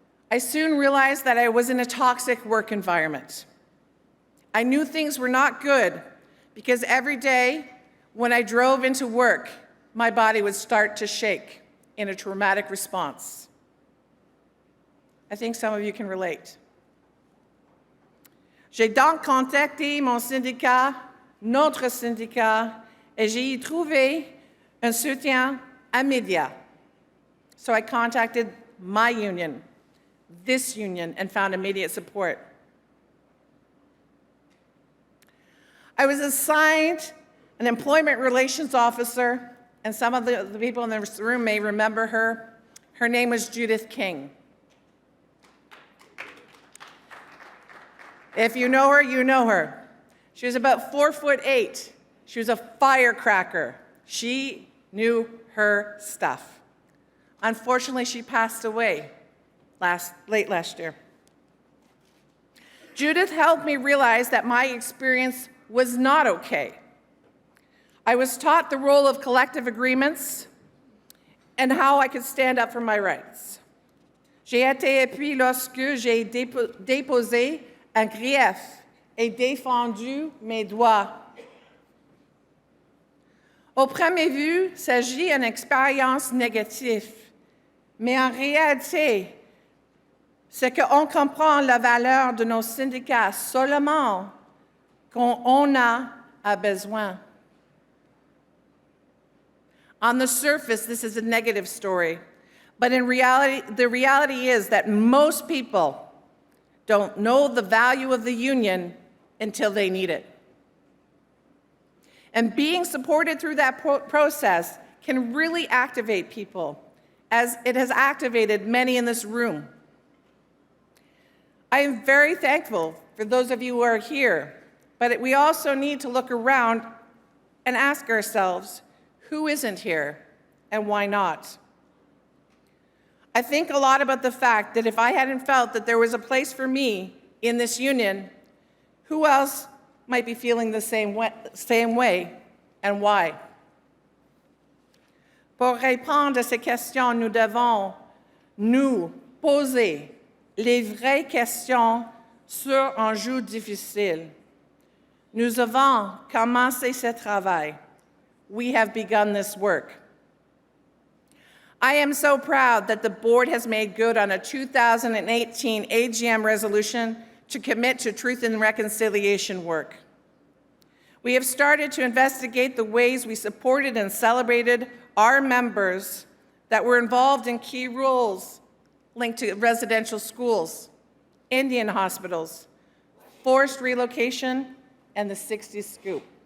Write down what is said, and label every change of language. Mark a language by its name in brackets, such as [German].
[English] I soon realized that I was in a toxic work environment. I knew things were not good because every day when I drove into work, my body would start to shake in a traumatic response. I think some of you can relate. [French] J'ai donc contacté mon syndicat, notre syndicat, et j'ai y trouvé un soutien immédiat. [English] So I contacted my union, this union, and found immediate support. I was assigned an employment relations officer, and some of the people in this room may remember her. Her name was Judith King. If you know her, you know her. She was about 4'8". She was a firecracker. She knew her stuff. Unfortunately, she passed away late last year. Judith helped me realize that my experience was not okay. I was taught the role of collective agreements and how I could stand up for my rights. [French] J'ai été appuyée lorsque j'ai déposé un grief et défendu mes droits. Au premier vue, il s'agit d'une expérience négative, mais en réalité, c'est qu'on comprend la valeur de nos syndicats seulement quand on a besoin. [English] On the surface, this is a negative story, but in reality, the reality is that most people don't know the value of the union until they need it. And being supported through that process can really activate people, as it has activated many in this room. I am very thankful for those of you who are here, but we also need to look around and ask ourselves, who isn't here and why not? I think a lot about the fact that if I hadn't felt that there was a place for me in this union, who else might be feeling the same way and why? [French] Pour répondre à ces questions, nous devons nous poser les vraies questions sur un enjeu difficile. Nous avons commencé ce travail. [English] We have begun this work. I am so proud that the board has made good on a 2018 AGM resolution to commit to truth and reconciliation work. We have started to investigate the ways we supported and celebrated our members that were involved in key roles linked to residential schools, Indian hospitals, forced relocation, and the 60s scoop.